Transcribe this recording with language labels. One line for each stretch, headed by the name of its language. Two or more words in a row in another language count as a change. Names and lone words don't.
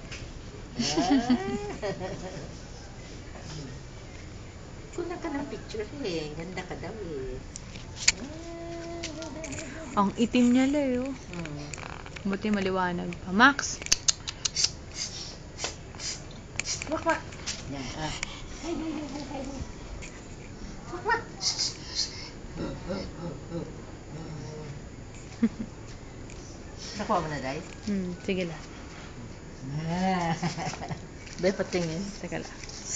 Filipino: Kunan ka ng picture eh. Ganda ka daw eh. Ang itim niya la eh. Oh. Buti maliwanag pa. Max! Wak, wak. Yan, ah. Hay, hay, hay, hay, hay. Wak, wak. Nakuha mo na, Day? Sige la. Be, patingin. Teka la.